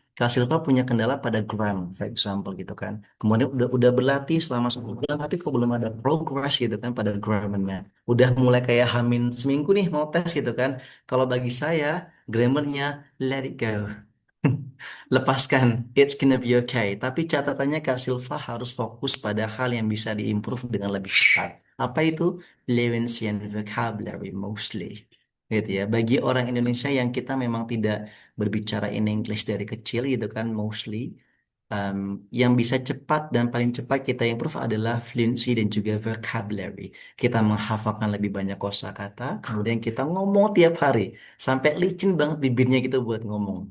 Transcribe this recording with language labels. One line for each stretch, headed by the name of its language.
Indonesian: Kak Silva punya kendala pada grammar,
English: for example
Indonesian: gitu kan. Kemudian udah berlatih selama 1 bulan, tapi kok belum ada progress gitu kan pada grammarnya. Udah mulai kayak hamin seminggu nih mau tes gitu kan. Kalau bagi saya, grammarnya
English: let it go.
Indonesian: Lepaskan,
English: it's gonna be okay.
Indonesian: Tapi catatannya Kak Silva harus fokus pada hal yang bisa diimprove dengan lebih cepat. Apa itu?
English: Fluency and vocabulary mostly.
Indonesian: Gitu ya. Bagi orang Indonesia yang kita memang tidak berbicara
English: in English
Indonesian: dari kecil gitu kan, mostly. Yang bisa cepat dan paling cepat kita improve adalah fluency dan juga vocabulary. Kita menghafalkan lebih banyak kosakata, kemudian kita ngomong tiap hari sampai licin banget bibirnya gitu buat ngomong.